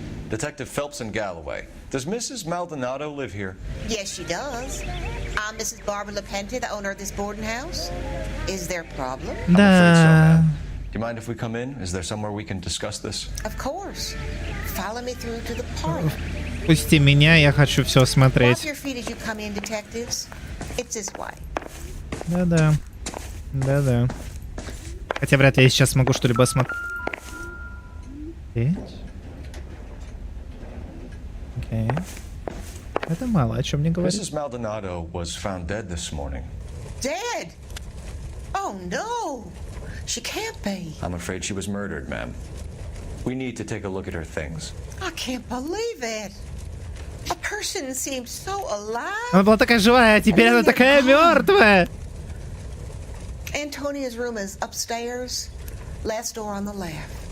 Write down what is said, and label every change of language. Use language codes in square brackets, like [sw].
[en] Detective Phelps and Galloway. Does Mrs. Maldonado live here? Yes, she does. I'm Mrs. Barbara LaPente, the owner of this boarding house. Is there a problem? I'm afraid so, ma'am. Do you mind if we come in? Is there somewhere we can discuss this? Of course. Follow me through to the parlor. [ru] Пусти меня, я хочу все смотреть. [en] Wipe your feet as you come in, detectives. It's this way. [ru] Да-да. Да-да. Хотя вряд ли я сейчас смогу что-либо смотреть. Окей. Это мало о чем мне говорит. [en] Mrs. Maldonado was found dead this morning. Dead? Oh no! She can't be. I'm afraid she was murdered, ma'am. We need to take a look at her things. I can't believe it. A person seems so alive. [ru] Она была такая живая, а теперь она такая мертвая. [en] Antonia's room is upstairs. Last door on the left.